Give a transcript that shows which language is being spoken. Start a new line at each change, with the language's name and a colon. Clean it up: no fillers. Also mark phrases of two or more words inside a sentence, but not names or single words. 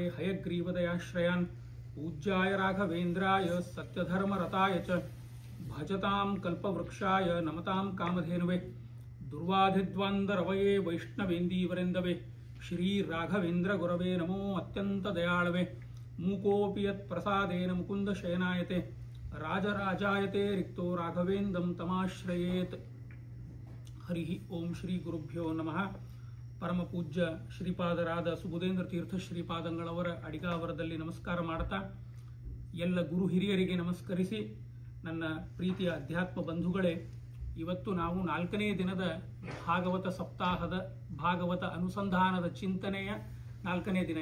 Sanskrit: हयग्रीवदयाश्रयान् पूज्याय राघवेन्द्राय सत्यधर्मरताय च भजतां कल्पवृक्षाय नमतां कामधेनवे दुर्वाधिद्वन्द्वरवये वैष्णवेन्दीवरेन्दवे श्री राघवेन्द्र गुरवे नमो अत्यंत दयाळवे मूकोऽपि यत्प्रसादेन मुकुन्द शयनायते राजराजायते रिक्तो राघवेन्द्रं तमाश्रयेत्। हरि ओम श्री गुरुभ्यो नमः।
Kannada: ಪರಮ ಪೂಜ್ಯ ಶ್ರೀಪಾದರಾದ ಸುಬುಧೇಂದ್ರ ತೀರ್ಥ ಶ್ರೀಪಾದಂಗಳವರ ಅಡಿಗಾವರದಲ್ಲಿ ನಮಸ್ಕಾರ ಮಾಡುತ್ತಾ ಎಲ್ಲ ಗುರು ಹಿರಿಯರಿಗೆ ನಮಸ್ಕರಿಸಿ ನನ್ನ ಪ್ರೀತಿಯ ಅಧ್ಯಾತ್ಮ ಬಂಧುಗಳೇ, ಇವತ್ತು ನಾವು 4ನೇ ದಿನದ ಭಾಗವತ ಸಪ್ತಾಹದ ಭಾಗವತ ಅನುಸಂಧಾನದ ಚಿಂತನೆಯ 4ನೇ ದಿನ.